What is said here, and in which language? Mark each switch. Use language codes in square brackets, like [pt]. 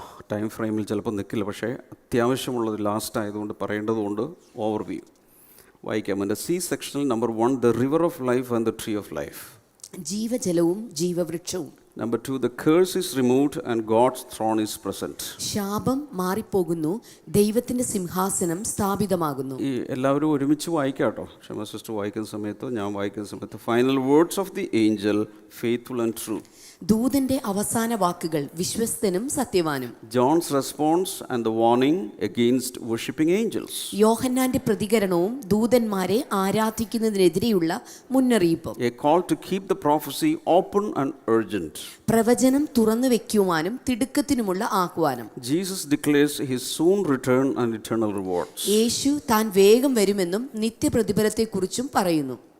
[ml] Time ഫ്രെയിമിൽ ചിലപ്പോൾ നിൽക്കില്ല. പക്ഷേ അത്യാവശ്യമുള്ളത് ലാസ്റ്റ് ആയതുകൊണ്ട് പറയേണ്ടതുകൊണ്ട് ഓവർവ്യൂ വായിക്കാം. എൻ്റെ സി സെക്ഷനിൽ [en] Number 1 the river of life and the tree of life. [ml] ജീവജലവും ജീവവൃക്ഷവും. [en] Number 2, the curse is removed and God's throne is present. [ml] ശാപം മാറിപ്പോകുന്നു, ദൈവത്തിന്റെ സിംഹാസനം സ്ഥാപിതമാകുന്നു. ഈ എല്ലാവരും ഒരുമിച്ച് വായിക്കാം കേട്ടോ. ക്ഷമ സിസ്റ്റർ വായിക്കുന്ന സമയത്ത്, ഞാൻ വായിക്കുന്ന സമയത്ത്. [en] Final words of the angel, faithful and true. [ml] ദൂതന്റെ അവസാന വാക്കുകൾ, വിശ്വസ്തനും സത്യവാനും. [en] John's response and the warning against worshipping angels. [ml] യോഹന്നാന്റെ പ്രതികരണവും ദൂതന്മാരെ ആരാധിക്കുന്നതിനെതിരെയുള്ള മുന്നറിയിപ്പും. [en] A call to keep the prophecy open and urgent. [ml] പ്രവചനം തുറന്നു വെക്കുവാനും തിടുക്കത്തിനുമുള്ള ആഹ്വാനം. [en] Jesus declares his soon return and eternal rewards. [ml] യേശു താൻ വേഗം വരുമെന്നും നിത്യപ്രതിഫലത്തെക്കുറിച്ചും പറയുന്നു.